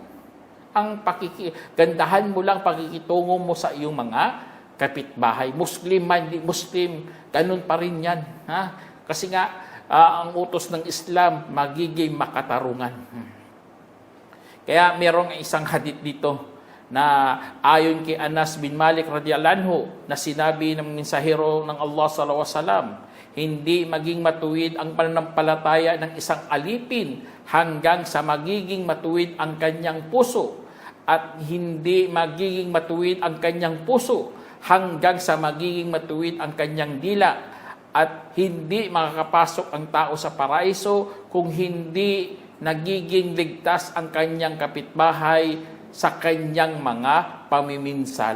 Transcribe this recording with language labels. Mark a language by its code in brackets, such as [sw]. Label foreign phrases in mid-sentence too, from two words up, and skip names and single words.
[tl] Ang gandahan mo lang pakikitungo mo sa iyong mga kapitbahay. Muslim man, di Muslim, ganun pa rin yan. Kasi nga, ang utos ng Islam, magiging makatarungan. Kaya merong isang hadith dito na ayon kay Anas bin Malik [ar] رضي الله عنه [tl] na sinabi ng mensahero ng Allah [ar] صلى الله عليه وسلم, [tl] hindi maging matuwid ang pananampalataya ng isang alipin hanggang sa magiging matuwid ang kanyang puso, at hindi magiging matuwid ang kanyang puso hanggang sa magiging matuwid ang kanyang dila, at hindi makakapasok ang tao sa paraiso kung hindi nagiging ligtas ang kanyang kapitbahay sa kanyang mga pamiminsala.